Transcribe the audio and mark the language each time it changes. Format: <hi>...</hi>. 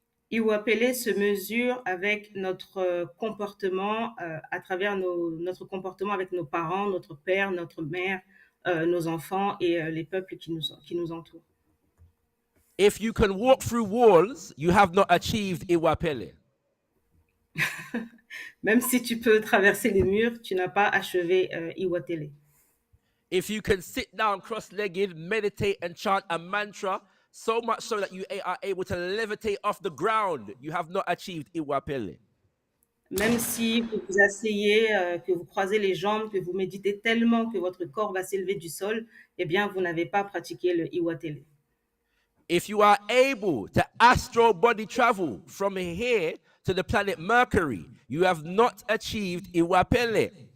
<fr>Iwapele se mesure avec notre comportement à travers notre comportement avec nos parents, notre père, notre mère, nos enfants et les peuples qui nous entourent.</fr> <en>If you can walk through walls, you have not achieved Iwapele.</en> <fr>Même si tu peux traverser les murs, tu n'as pas achevé Iwatele.</fr> <en>If you can sit down cross-legged, meditate and chant a mantra, so much so that you are able to levitate off the ground, you have not achieved Iwapele.</en> <fr>Même si vous vous asseyez, que vous croisez les jambes, que vous méditez tellement que votre corps va s'élever du sol, eh bien, vous n'avez pas pratiqué le Iwatele.</fr> <en>If you are able to astral body travel from here to the planet Mercury, you have not achieved Iwapele.</en>